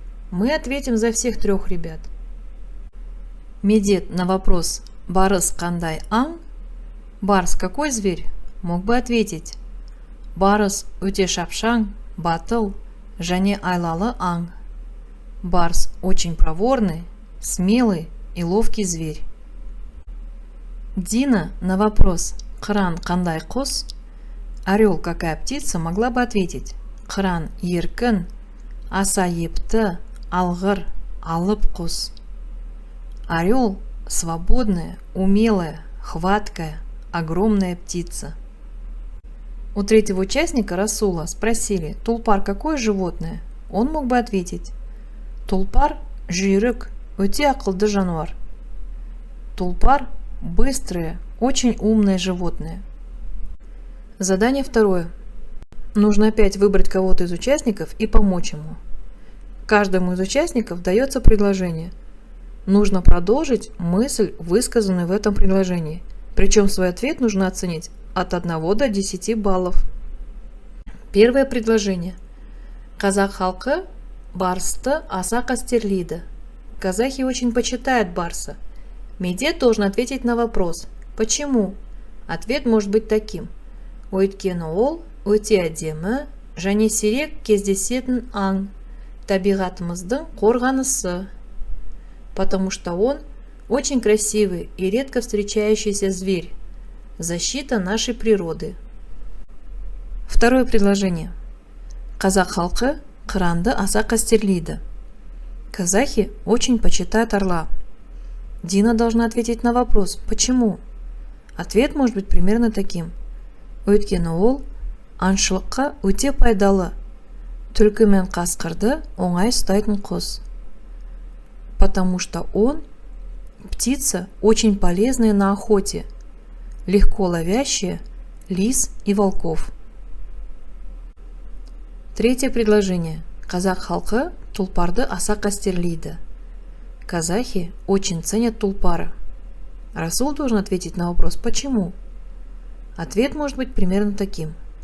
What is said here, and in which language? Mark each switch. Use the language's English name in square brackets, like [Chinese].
[Russian] Мы ответим за всех трех ребят. Медет на вопрос «Барыс кандай аң?» «Барс какой зверь?» мог бы ответить «Барыс өте шапшаң, батыл, және айлалы аң». Барс очень проворный, смелый и ловкий зверь. Дина на вопрос «Қыран қандай құс?» «Орел какая птица?» могла бы ответить «Қыран еркін, аса епті, алғыр, алып құс». Орел – свободная, умелая, хваткая, огромная птица. У третьего участника Расула спросили «Тулпар какое животное?» Он мог бы ответить «Тулпар – жүйрік, өте ақылды жануар». Тулпар – быстрое, очень умное животное. Задание второе. Нужно опять выбрать кого-то из участников и помочь ему. Каждому из участников дается предложение. Нужно продолжить мысль, высказанную в этом предложении. Причем свой ответ нужно оценить от 1 до 10 баллов. Первое предложение. [Kazakh] Қазақ халқы барсты аса қастерлейді. [Russian] Казахи очень почитают барса. Медет должен ответить на вопрос «Почему?». Ответ может быть таким. [Kazakh] Өйткені ол өте әдемі және сирек кездесетін аң, табиғатымыздың қорғанысы. [Russian] Потому что он очень красивый и редко встречающийся зверь, защита нашей природы. Второе предложение. [Kazakh] Қазақ халқы қыранды аса қастерлейді. [Russian] Казахи очень почитают орла. Дина должна ответить на вопрос «Почему?». Ответ может быть примерно таким. [Kazakh] Өйткені ол аңшылыққа өте пайдалы, түлкі мен қасқырды оңай ұстайтын құс. [Russian] Потому что он птица очень полезная на охоте, легко ловящая лис и волков. Третье предложение. [Kazakh] Қазақ халқы тулпарды аса қастерлейді. [Russian] Казахи очень ценят тулпара. Расул должен ответить на вопрос «Почему?». Ответ может быть примерно таким.